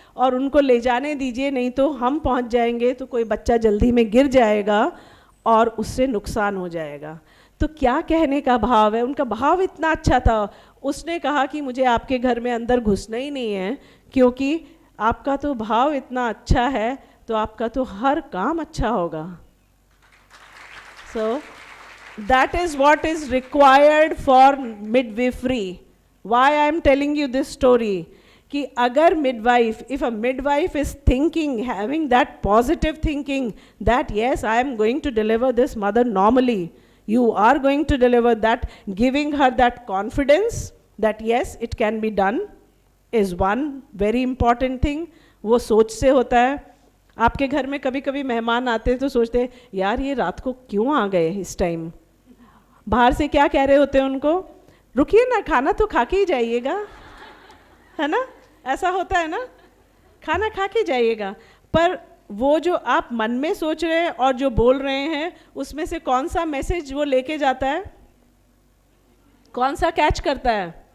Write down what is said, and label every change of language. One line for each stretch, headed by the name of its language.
Hindi: और उनको ले जाने दीजिए, नहीं तो हम पहुँच जाएंगे तो कोई बच्चा जल्दी में गिर जाएगा और उससे नुकसान हो जाएगा। तो क्या कहने का भाव है? उनका भाव इतना अच्छा था। उसने कहा कि मुझे आपके घर में अंदर घुसना ही नहीं है, क्योंकि आपका तो भाव इतना अच्छा है तो आपका तो हर काम अच्छा होगा।
English: So that is what is required for midwifery. Why I am telling you this story?
Hindi: कि अगर
English: midwife, if a midwife is thinking, having that positive thinking that yes, I am going to deliver this mother normally, you are going to deliver that, giving her that confidence that yes, it can be done, is one very important thing.
Hindi: वो सोच से होता है। आपके घर में कभी कभी मेहमान आते हैं तो सोचते हैं यार ये रात को क्यों आ गए इस टाइम। बाहर से क्या कह रहे होते हैं उनको, रुकिए ना, खाना तो खा के ही जाइएगा, है ना? ऐसा होता है ना, खाना खा के जाइएगा। पर वो जो आप मन में सोच रहे हैं और जो बोल रहे हैं, उसमें से कौन सा मैसेज वो लेके जाता है, कौन सा कैच करता है?